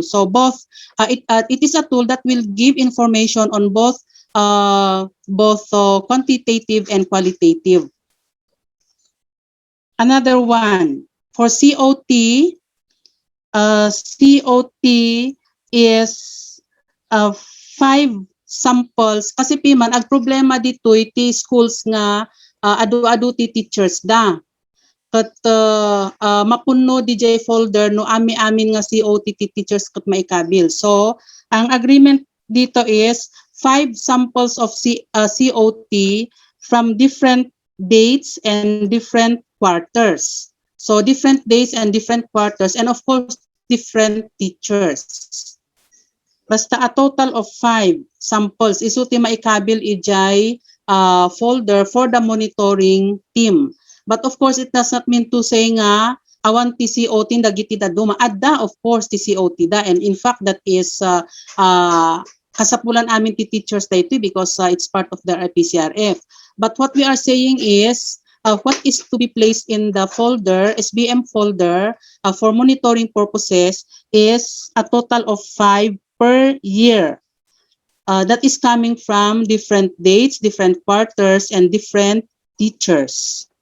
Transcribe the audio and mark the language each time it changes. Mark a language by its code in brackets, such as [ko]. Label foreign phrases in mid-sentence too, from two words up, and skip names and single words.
[en] So both it is a tool that will give information on both quantitative and qualitative. Another one for COT. COT is 5 samples [ilo] kasi piman ag problema dito iti schools nga adu-adu ti teachers da. Kat mapuno DJ folder no ami-amin nga COT ti teachers kat maikabil. [en] So ang agreement dito is 5 samples of COT from different dates and different quarters. So different days and different quarters and of course different teachers. Basta a total of 5 samples [ilo] isuti maikabil ijay [en] folder for the monitoring team. But of course it does not mean to say [ilo] nga awan ti COT dagiti da duma adda [en] of course [ilo] ti COT da [en] and in fact that is [ilo] kasapulan amin ti teachers dito [en] because it's part of the RPCRF. But what we are saying is what is to be placed in the folder, SBM folder, for monitoring purposes is a total of 5 per year. That is coming from different dates, different quarters, and different teachers.